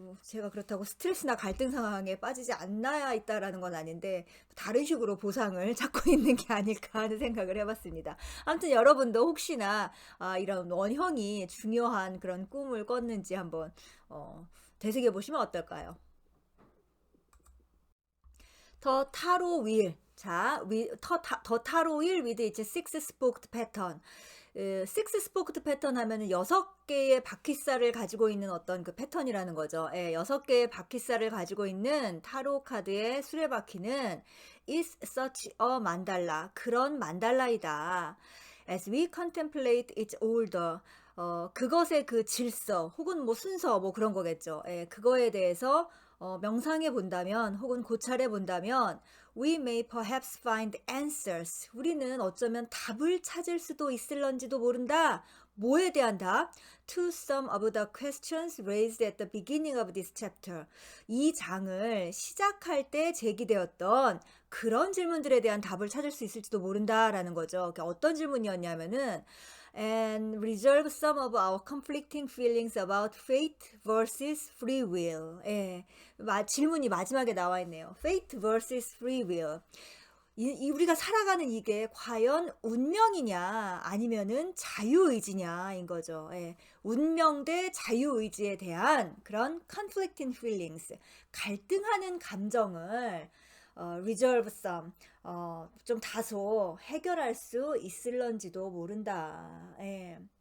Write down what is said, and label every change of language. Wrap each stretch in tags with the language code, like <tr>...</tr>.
<ko>제가 그렇다고 스트레스나 갈등 상황에 빠지지 않아야 있다라는 건 아닌데 다른 식으로 보상을 찾고 있는 게 아닐까 하는 생각을 해봤습니다. 아무튼 여러분도 혹시나 이런 원형이 중요한 그런 꿈을 꿨는지 한번 되새겨 보시면 어떨까요?</ko> <en>더 타로 윌. 자, 더 타로 윌 with its six spoked pattern.</en> <ko>식스 스포크드 패턴 하면은 6개의 바퀴살을 가지고 있는 어떤 그 패턴이라는 거죠. 6개의 바퀴살을 가지고 있는 타로 카드의 수레바퀴는</ko> <en>is such a mandala.</en> <ko>그런 만달라이다.</ko> <en>As we contemplate its order.</en> <ko>그것의 그 질서 혹은 뭐 순서 뭐 그런 거겠죠. 그거에 대해서 명상해 본다면 혹은 고찰해 본다면</ko> <en>we may perhaps find answers.</en> <ko>우리는 어쩌면 답을 찾을 수도 있을런지도 모른다. 뭐에 대한 답?</ko> <en>To some of the questions raised at the beginning of this chapter.</en> <ko>이 장을 시작할 때 제기되었던 그런 질문들에 대한 답을 찾을 수 있을지도 모른다라는 거죠. 그러니까 어떤 질문이었냐면은</ko> <en>and resolve some of our conflicting feelings about fate versus free will.</en> <ko>예, 질문이 마지막에 나와 있네요.</ko> <en>Fate versus free will.</en> <ko>우리가 살아가는 이게 과연 운명이냐 아니면은 자유의지냐인 거죠. 예, 운명 대 자유의지에 대한 그런</ko> <en>conflicting feelings,</en> <ko>갈등하는 감정을</ko> <en>resolve some,</en> <ko>좀 다소 해결할 수 있을런지도 모른다. 예.</ko>